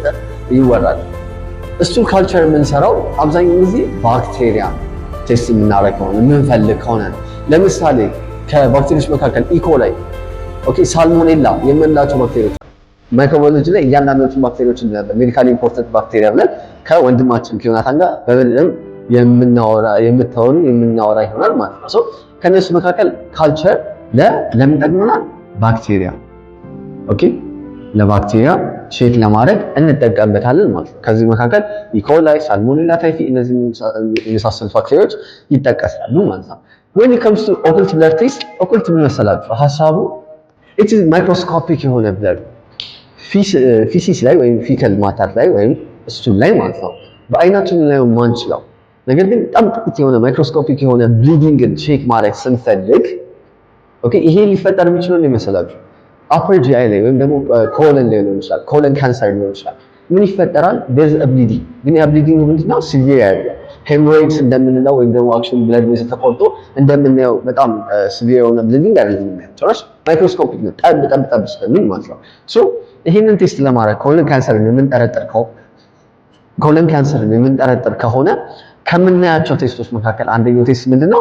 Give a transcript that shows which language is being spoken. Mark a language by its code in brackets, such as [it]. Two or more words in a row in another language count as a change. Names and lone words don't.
[am] ይወራል። እሱ ካልቸር የምንሰራው አብዛኛው ጊዜ ባክቴሪያ ቴስት የምናደርግ ከሆነ የምንፈልግ ከሆነ ለምሳሌ ከባክቴሪያዎች መካከል ኢኮላይ ሳልሞኔላ የምንላቸው ባክቴሪያዎች ማይክሮባዮሎጂ ላይ እያንዳንዶቹ ባክቴሪያዎች [en] medically important bacteria [am] ብለን ከወንድማችን ዮናታን ጋር በበለጠ የምናወራ ይሆናል ማለት ነው። ከነሱ መካከል ካልቸር ለምን ጠቅመናል? ባክቴሪያ ለባክቴሪያ ቼክ ለማድረግ እንጠቀምበታለን ማለት ነው። ከዚህ መካከል ኢኮላይ፣ ሳልሞኔላ ታይፊ እነዚህ የመሳሰሉት ባክቴሪያዎች ይጠቀሳሉ ማለት ነው። when [en] it comes to occult blood test [am] occult ምን መሰላችሁ ሐሳቡ [en] it is microscopic [am] የሆነ blood ፊሲስ ላይ ወይም [en] fecal matter [am] ላይ ወይም ስቱል ላይ ማለት ነው በአይናችን ላይ ማንችለው ነገር ግን በጣም ጥቂት የሆነ ማይክሮስኮፒክ የሆነ ብሊዲንግን ቼክ ማድረግ ስንፈልግ ይሄ ሊፈጠር የሚችለው ነው ይመስላችሁ [en] upper GI [am] ላይ ወይም ደግሞ ኮለን ላይ ሊሆን ይችላል። [en] colon cancer [am] ሊሆን ይችላል። ምን ይፈጠራል? [en] there's a bleeding [am] ግን ያ ብሊዲንግ ምንድነው? ሲቪር ያለ ሄሞሮይድስ እንደምንለው ወይም ደግሞ አክሽን [en] blood vessel [am] ተቆርጦ እንደምናየው በጣም ሲቪር የሆነ ብሊዲንግ አይደለም የምናየው። ጭራሽ ማይክሮስኮፒክ ነው። ጠብ ስለሚል ማለት ነው። ይሄንን ቴስት ለማድረግ ኮለን ካንሰርን የምንጠረጥር ከሆነ ከምናያቸው ቴስቶች መካከል አንደኛው ቴስት ምንድነው?